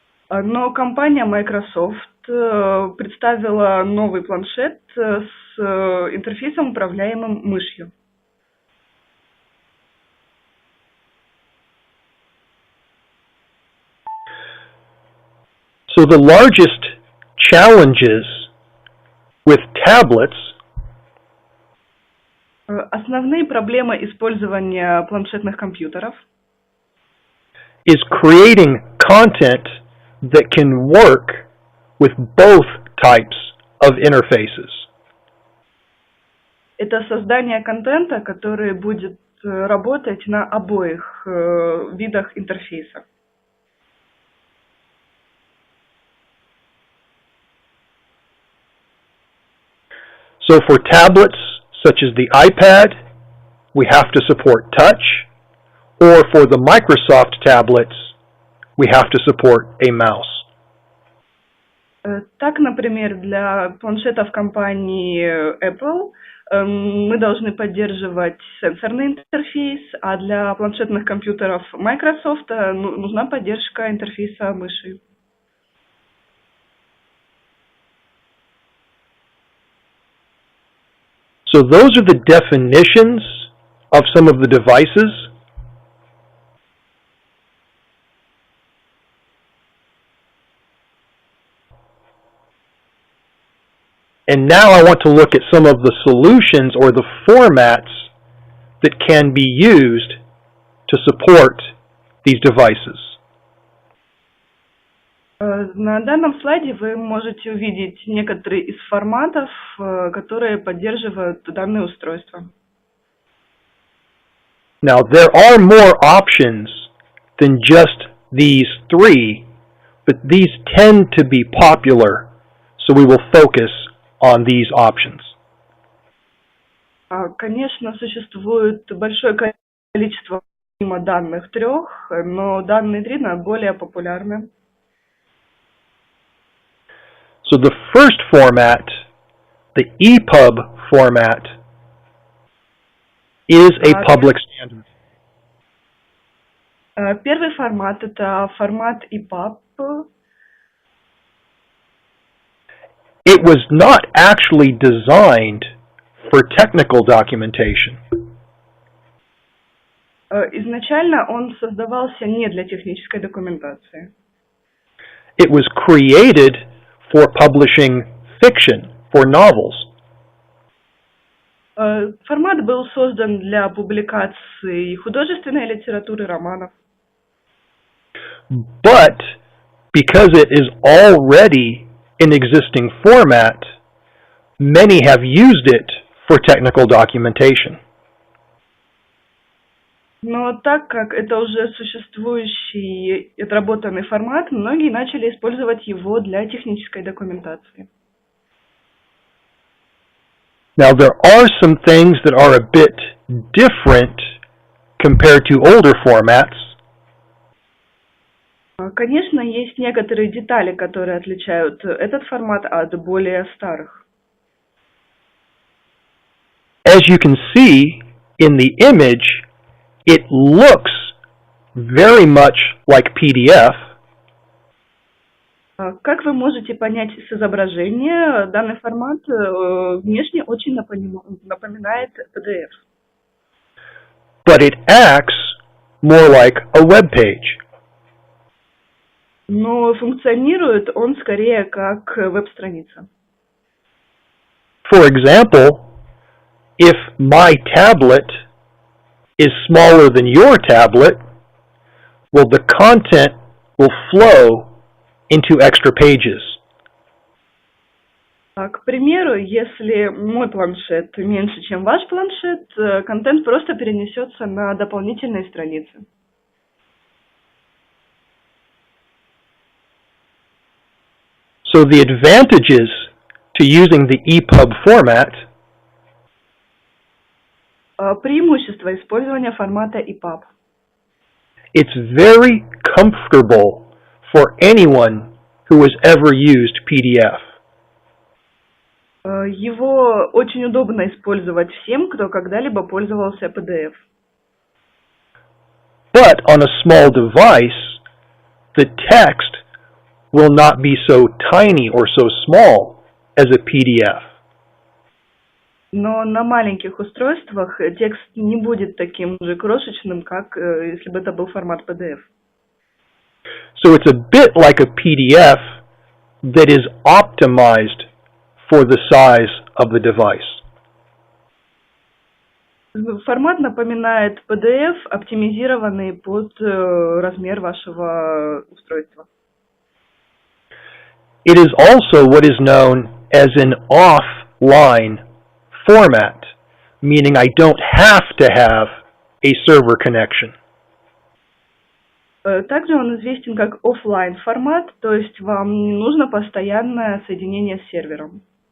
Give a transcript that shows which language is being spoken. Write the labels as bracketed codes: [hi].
[ru] но компания Microsoft представила новый планшет с интерфейсом, управляемым мышью. [en] So the largest challenges with tablets [ru] Основные проблемы использования планшетных компьютеров [en] is creating content that can work with both types of interfaces. [ru] это создание контента, который будет работать на обоих видах интерфейса. [en] So for tablets such as the iPad, we have to support touch, or for the Microsoft tablets, we have to support a mouse. [ru] Так, например, для планшетов компании Apple мы должны поддерживать сенсорный интерфейс, а для планшетных компьютеров Microsoft нужна поддержка интерфейса мыши. [en] So those are the definitions of some of the devices. And now I want to look at some of the solutions or the formats that can be used to support these devices. [ru] На данном слайде вы можете увидеть некоторые из форматов, которые поддерживают данные устройства. [en] Now there are more options than just these three, but these tend to be popular, so we will focus on these options. [ru] Конечно, существует большое количество помимо данных трех, но данные три наиболее популярны. [en] So the first format, the EPUB format, is a public standard. [ru] Первый формат – это формат EPUB. [en] It was not actually designed for technical documentation. [ru] Изначально он создавался не для технической документации. [en] It was created for publishing fiction, for novels. [ru] Формат был создан для публикации художественной литературы, романов. [en] But because it is already in existing format, many have used it for technical documentation. [ru] Но так как это уже существующий отработанный формат, многие начали использовать его для технической документации. [en] Now there are some things that are a bit different compared to older formats. [ru] Конечно, есть некоторые детали, которые отличают этот формат от более старых. [en] As you can see in the image, it looks very much like PDF. [ru] Как вы можете понять с изображения, данный формат внешне очень напоминает PDF. [en] But it acts more like a web page. [ru] Но функционирует он скорее как веб-страница. [en] For example, if my tablet is smaller than your tablet, well, the content will flow into extra pages. [ru] К примеру, если мой планшет меньше, чем ваш планшет, контент просто перенесется на дополнительные страницы. [en] So the advantages to using the EPUB format [ru] преимущество использования формата EPUB. [en] It's very comfortable for anyone who has ever used PDF. [ru] Его очень удобно использовать всем, кто когда-либо пользовался PDF. [en] But on a small device, the text will not be so tiny or so small as a PDF. [ru] Но на маленьких устройствах текст не будет таким же крошечным, как если бы это был формат PDF. [en] So it's a bit like a PDF that is optimized for the size of the device. [ru] Формат напоминает PDF, оптимизированный под размер вашего устройства. [en] It is also what is known as an offline format, meaning I don't have to have a server connection. [ru] Также он известен как офлайн формат, то есть вам не нужно постоянное соединение с сервером.